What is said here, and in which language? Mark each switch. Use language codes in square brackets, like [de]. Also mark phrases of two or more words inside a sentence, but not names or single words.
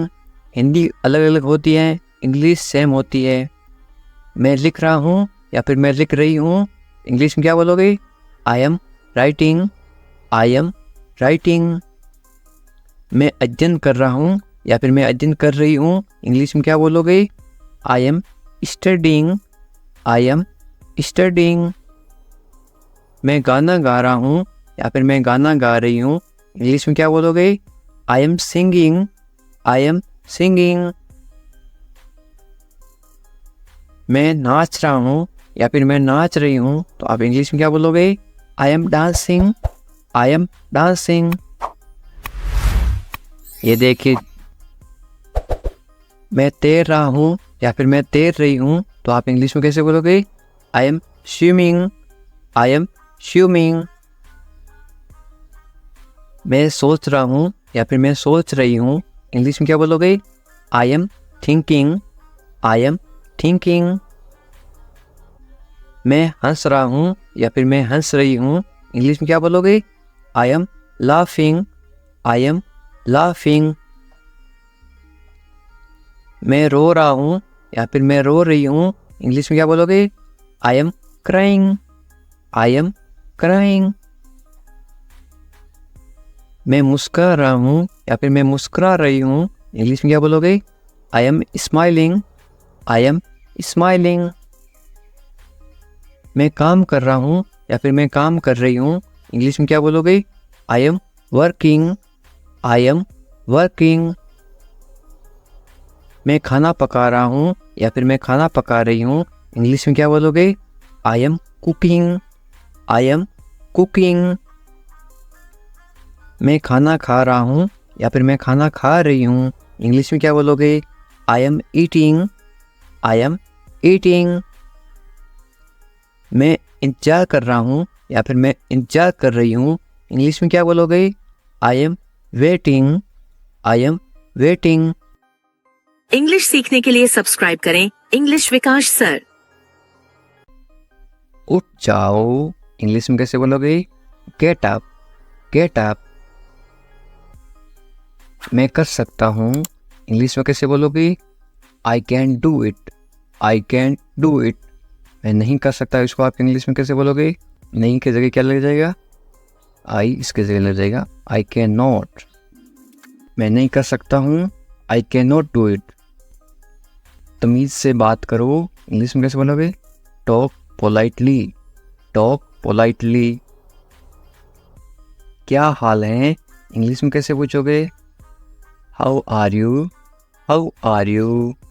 [hi] हिंदी अलग अलग होती है, इंग्लिश सेम होती है। मैं लिख रहा हूँ या फिर मैं लिख रही हूँ, इंग्लिश में क्या बोलोगे? [en] I am writing. I am writing. [hi] मैं अध्ययन कर रहा हूँ या फिर मैं अध्ययन कर रही हूँ, इंग्लिश में क्या बोलोगे? [en] I am studying. I am studying. [hi] मैं गाना गा रहा हूँ या फिर मैं गाना गा रही हूँ, इंग्लिश में क्या बोलोगे? [en] I am singing. I am singing. [hi] मैं नाच रहा हूँ या फिर मैं नाच रही हूँ, तो आप इंग्लिश में क्या बोलोगे? [en] I am dancing. I am dancing. [hi] ये देखिए, मैं तैर रहा हूँ या फिर मैं तैर रही हूँ, तो आप इंग्लिश में कैसे बोलोगे? [en] I am swimming. I am swimming. [hi] मैं सोच रहा हूँ या फिर मैं सोच रही हूँ, इंग्लिश में क्या बोलोगे? [en] I am thinking. I am thinking. [hi] मैं हंस रहा हूँ या फिर मैं हंस रही हूँ, इंग्लिश में क्या बोलोगे? [en] I am laughing. I am laughing. [hi] मैं रो रहा हूँ या फिर मैं रो रही हूँ, इंग्लिश में क्या बोलोगे? [en] I am crying. I am crying. [hi] मैं मुस्कुरा रहा हूँ या फिर मैं मुस्कुरा रही हूँ, इंग्लिश में क्या बोलोगे? [en] I am smiling. I am smiling. [hi] मैं काम कर रहा हूँ या फिर मैं काम कर रही हूँ, इंग्लिश में क्या बोलोगे? [en] I am working. I am working. [hi] मैं खाना पका रहा हूँ या फिर मैं खाना पका रही हूँ, इंग्लिश में क्या बोलोगे? [en] I am cooking. I am cooking. [hi] मैं खाना खा रहा हूँ या फिर मैं खाना खा रही हूँ, इंग्लिश में क्या बोलोगे? [en] I am eating. I am eating. [hi] मैं इंतजार कर रहा हूँ या फिर मैं इंतजार कर रही हूँ, इंग्लिश में क्या बोलोगे? [en] I am waiting. I am waiting. [hi] इंग्लिश सीखने के लिए सब्सक्राइब करें इंग्लिश विकास सर। उठ जाओ, इंग्लिश में कैसे बोलोगे? [en] Get up. Get up. [hi] मैं कर सकता हूँ, इंग्लिश में कैसे बोलोगे? [en] I can do it. I can do it. [hi] मैं नहीं कर सकता, इसको आप इंग्लिश में कैसे बोलोगे? नहीं की जगह क्या लग जाएगा? आई इसके जगह लग जाएगा [en] I can not. [hi] मैं नहीं कर सकता हूँ, [en] I can not do it. [hi] तमीज़ से बात करो, इंग्लिश में कैसे बोलोगे? [en] Talk politely. Talk politely. [hi] क्या हाल है, इंग्लिश में कैसे पूछोगे? [en] How are you. How are you.